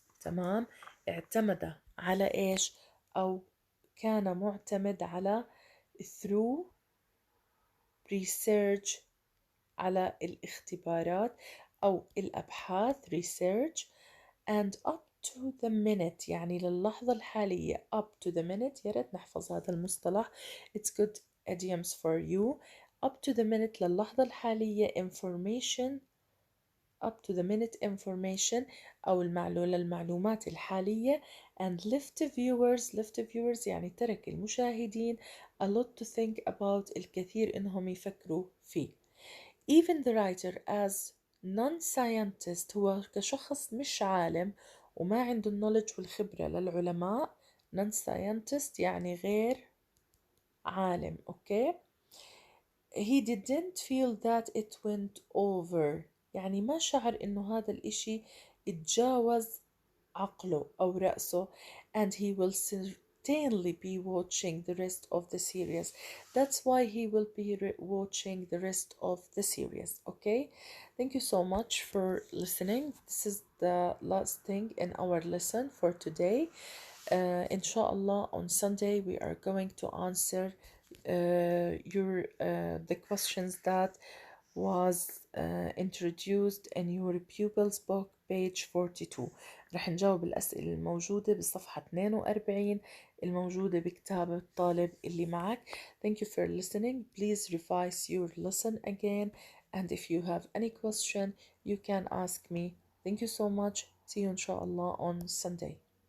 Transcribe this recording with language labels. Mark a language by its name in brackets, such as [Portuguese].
[Arabic] تمام، اعتمد على إيش؟ أو كان معتمد على [English] through research [Arabic] على الاختبارات أو الأبحاث [English] research and up to the minute [Arabic] يعني للحظة الحالية. [English] up to the minute [Arabic] يا ريت نحفظ هذا المصطلح. [English] it's good idioms for you. up to the minute [Arabic] للحظة الحالية [English] information up to the minute information [Arabic] أو المعلومات الحالية [English] and left viewers [Arabic] يعني ترك المشاهدين [English] a lot to think about [Arabic] الكثير إنهم يفكروا فيه. [English] even the writer as non-scientist [Arabic] هو كشخص مش عالم وما عنده النولج والخبرة للعلماء. non-scientist يعني غير عالم. [English] okay he didn't feel that it went over [Arabic] يعني ما شعر إنه هذا الإشي اتجاوز عقله أو رأسه. [English] and he will certainly be watching the rest of the series. That's why he will be watching the rest of the series. okay thank you so much for listening. This is the last thing in our lesson for today. Inshallah on Sunday we are going to answer the questions that was introduced in your pupils book page 42. [Arabic] رح نجاوب الأسئلة الموجودة بصفحة 42 الموجودة بكتاب الطالب اللي معك. [English] Thank you for listening. Please revise your lesson again. And if you have any question, you can ask me. Thank you so much. See you inshallah on Sunday.